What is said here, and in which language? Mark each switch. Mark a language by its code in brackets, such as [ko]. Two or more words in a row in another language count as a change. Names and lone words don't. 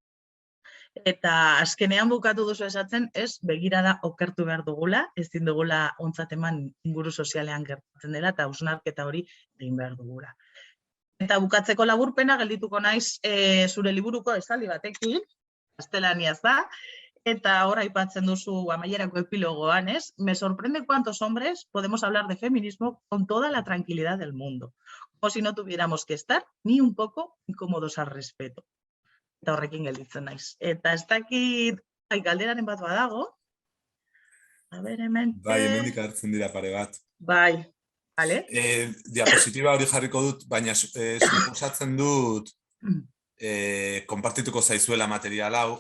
[eu] Eta azkenean bukatu duzu esatzen, begirada okertu behar dugula, ezin dugula ontzat eman inguru sozialean gertatzen dela, eta hausnarketa hori egin behar dugula. Eta bukatzeko laburpena geldituko naiz zure liburuko esaldi batekin, gaztelaniaz da, eta hor aipatzen duzu amaierako epilogoan, [es] me sorprende cuántos hombres podemos hablar de feminismo con toda la tranquilidad del mundo, como si no tuviéramos que estar ni un poco incómodos al respeto. [eu] Eta horrekin gelditzen naiz. Eta ez dakit, galderaren bat badago. Hemen. Bai, hemendik hartzen dira pare bat. Bai, bale. Diapositiba hori jarriko dut, baina suposatzen dut konpartituko zaizuela material hau.